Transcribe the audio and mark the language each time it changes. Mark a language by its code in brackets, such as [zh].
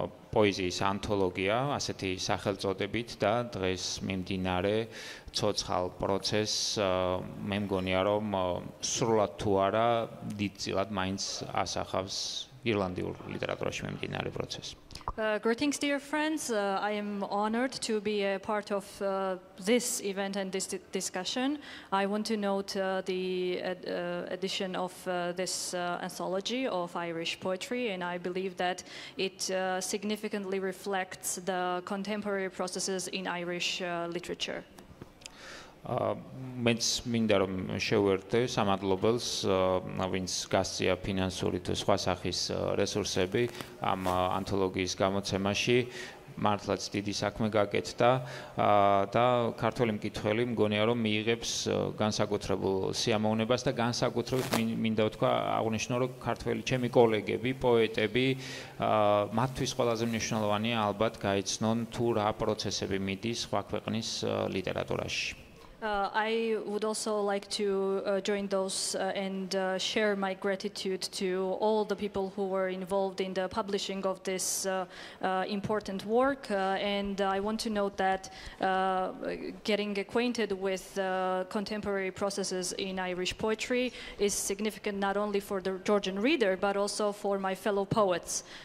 [ka] პოეზიის ანთოლოგია, ასეთი სახელწოდებით და დღეს მიმდინარე ცოცხალ პროცესს მე მგონია რომ სრულად თუ არა დიდწილად მაინც ასახავს ირლანდიურ ლიტერატურაში მიმდინარე პროცესს. [en] Greetings, dear friends. I am honored to be a part of this event and this discussion. I want to note the edition of this anthology of Irish poetry, and I believe that it significantly reflects the contemporary processes in Irish literature. [ka] მეც მინდა რომ შევერთე სამადლობელს, ვინც გასწია ფინანსური თუ სხვა სახის რესურსები ამ ანთოლოგიის გამოცემაში. მართლაც დიდი საქმე გაკეთდა და ქართველი მკითხველი მგონია რომ მიიღებს განსაკუთრებულ სიამოვნებას და განსაკუთრებით მინდა ვთქვა აღნიშნო რომ ქართველი ჩემი კოლეგები, პოეტები მათთვის ყველაზე მნიშვნელოვანია ალბათ გაიცნონ თუ რა პროცესები მიდის სხვა ქვეყნის ლიტერატურაში. [en] I would also like to join those and share my gratitude to all the people who were involved in the publishing of this important work. And I want to note that getting acquainted with contemporary processes in Irish poetry is significant not only for the Georgian reader, but also for my fellow poets.